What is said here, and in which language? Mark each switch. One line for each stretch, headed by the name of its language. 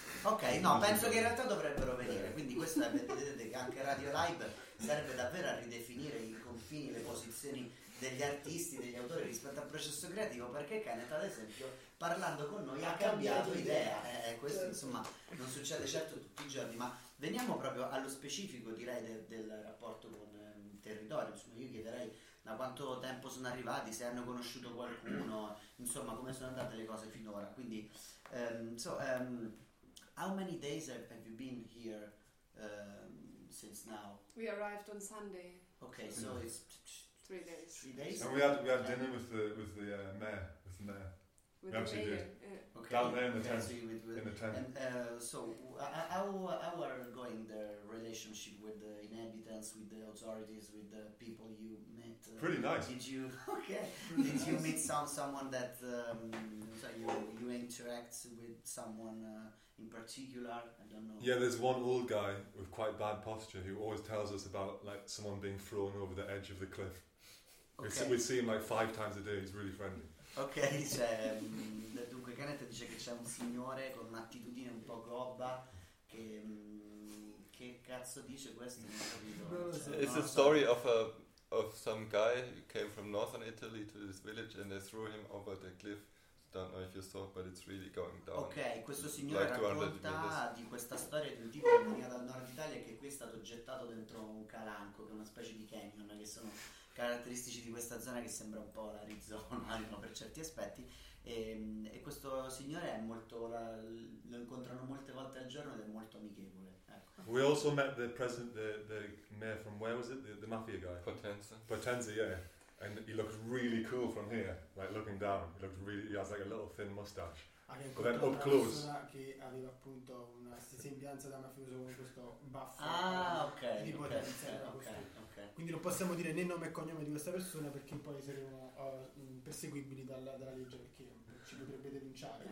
Italian: Ok, no, penso che in realtà dovrebbero venire, quindi questo è, vedete che anche Radio Live serve davvero a ridefinire i confini, le posizioni degli artisti, degli autori rispetto al processo creativo, perché Kenneth, ad esempio, parlando con noi, ha cambiato idea. Questo, insomma, non succede certo tutti i giorni, ma veniamo proprio allo specifico, direi, del rapporto con il territorio. Insomma, io chiederei da quanto tempo sono arrivati, se hanno conosciuto qualcuno, insomma, come sono andate le cose finora, quindi...
English: how many days have you been here since now? We arrived on Sunday. Okay, so it's 3 days. 3 days. And we had dinner with the mayor. With the mayor. With the mayor. Okay. Down there in the tent. So in the tent. And so how are going the relationship with the inhabitants, with the authorities, with the people you met? Pretty nice. Did you did you meet someone that you interact with someone in particular? I don't know. Yeah, there's one old guy with quite bad posture who always tells us about like someone being thrown over the edge of the cliff. Okay. We see him like 5 times a day. He's really friendly.
Italian: Ok, cioè, dunque Kenneth dice che c'è un signore con un'attitudine un po' gobba che cazzo dice questo? Non capito.
English: It's a story of some guy who came from northern Italy to this village and they threw him over the cliff. Don't know if you saw, but it's really going down.
Italian: Ok, questo signore like racconta di questa storia di un tipo che veniva dal nord Italia che qui è stato gettato dentro un calanco, che è una specie di canyon, che sono caratteristici di questa zona che sembra un po' l'Arizona per certi aspetti, e questo signore è molto lo incontrano molte volte al giorno ed è molto amichevole, ecco.
English: We also met the president, the mayor from where was it, the mafia guy, Potenza, yeah, and he looks really cool from here, like looking down, he looks really, he has like a little thin mustache.
Italian: Ha incontrato una persona che aveva appunto una sembianza da mafioso con questo baffo. Ah, ok. Di potenza. Okay. Quindi non possiamo dire né nome e cognome di questa persona perché poi saremo perseguibili dalla legge perché ci potrebbe denunciare.